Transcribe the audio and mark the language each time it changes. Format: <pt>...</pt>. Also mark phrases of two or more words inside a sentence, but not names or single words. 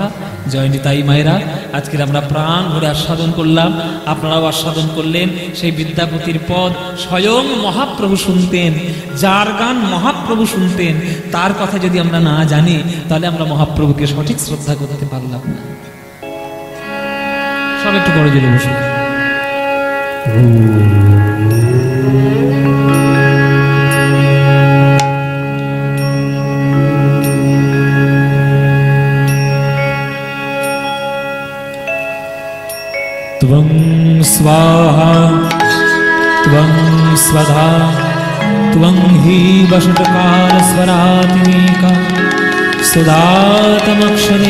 <bn>জয় নিতাই মায়েরা, আজকের আমরা প্রাণ ভরে আস্বাদন করলাম, আপনারাও আস্বাদন করলেন। সেই বিদ্যাপতির পদ স্বয়ং মহাপ্রভু শুনতেন। যার গান মহাপ্রভু শুনতেন, তার কথা যদি আমরা না জানি, তাহলে আমরা মহাপ্রভুকে সঠিক শ্রদ্ধা করতে পারলাম না। সব একটু বড় জোরে বসুন।</bn> <sa>त्वं स्वाहा त्वं स्वधा त्वं हि वषट्कारस्वरात्मिका सुधातमक्षरे</sa>